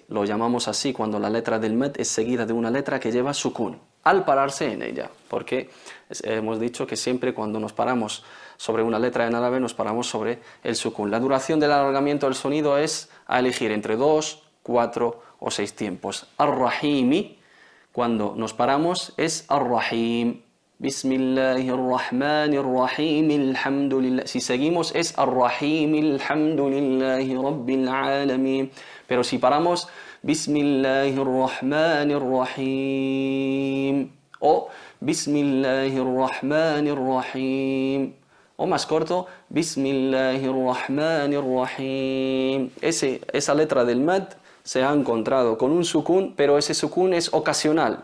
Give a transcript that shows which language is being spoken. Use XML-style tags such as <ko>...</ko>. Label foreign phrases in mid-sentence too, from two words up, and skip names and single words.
<es>Lo llamamos así cuando la letra del mad es seguida de una letra que lleva sukun, al pararse en ella, porque hemos dicho que siempre cuando nos paramos sobre una letra en árabe nos paramos sobre el sukun. La duración del alargamiento del sonido es a elegir entre 2, 4 o 6 tiempos. Ar-Rahimi, cuando nos paramos, es Ar-Rahim.</es> <ar>بسم الله الرحمن الرحيم، الحمد لله.</ar> <es>Si seguimos es Ar-Rahim,</es> <ar>الحمد لله رب العالمين.</ar> <es>Pero si paramos, Bismillahirrahmanirrahim o Bismillahirrahmanirrahim, o más corto, Bismillahirrahmanirrahim. Esa letra del mad se ha encontrado con un sukun, pero ese sukun es ocasional.</es>